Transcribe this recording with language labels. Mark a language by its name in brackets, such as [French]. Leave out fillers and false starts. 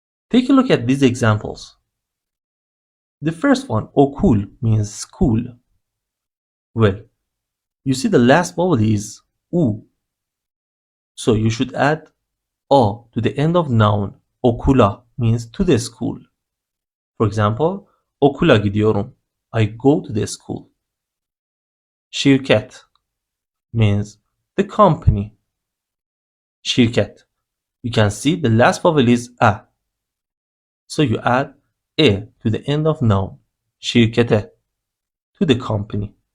[English] Take a look at these examples. The first one, okul, means school. Well, you see the last vowel is u, so you should add a to the end of noun. Okula means to the school. For example, [Turkish] okula gidiyorum. [English] I go to the school. Şirket means the company. Şirket. You can see the last vowel is a. So you add e to the end of noun. Şirkete, to the company.